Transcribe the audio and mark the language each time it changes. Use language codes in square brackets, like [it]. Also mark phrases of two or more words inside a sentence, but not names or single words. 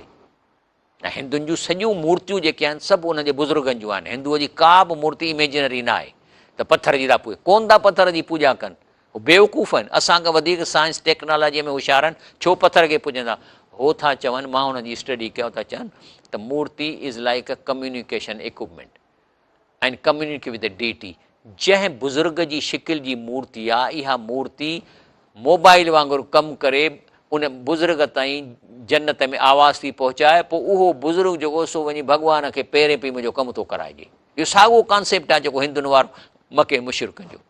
[sd] ऐं हिंदुनि जूं सॼियूं मूर्तियूं जेके आहिनि सभु उन्हनि जे बुज़ुर्गनि जूं आहिनि। हिंदुअ जी का बि मूर्ति इमेजिनरी न आहे त पथर जी था पूॼा, कोन था पथर जी पूॼा कनि। उहे बेवकूफ़ आहिनि, असांखां वधीक [en] science technology [sd] में होशियारु आहिनि, छो पथर खे पूॼंदा। हो था चवनि, मां हुनजी स्टडी कयो, था चवनि त मूर्ति [en] is like a communication equipment and communicate with the deity. [sd] जंहिं बुज़ुर्ग जी शिकिल जी मूर्ति आहे, इहा मूर्ति मोबाइल वांगुरु कमु करे उन बुज़ुर्ग ताईं जन्नत में आवाज़ थी पहुचाए, पोइ उहो बुज़ुर्ग जेको सो वञी भॻवान खे पहिरें पई मुंहिंजो कमु थो कराइजे। इहो साॻियो कॉन्सेप्ट आहे जेको हिंदुनि वारो मके मुशरिकनि जो।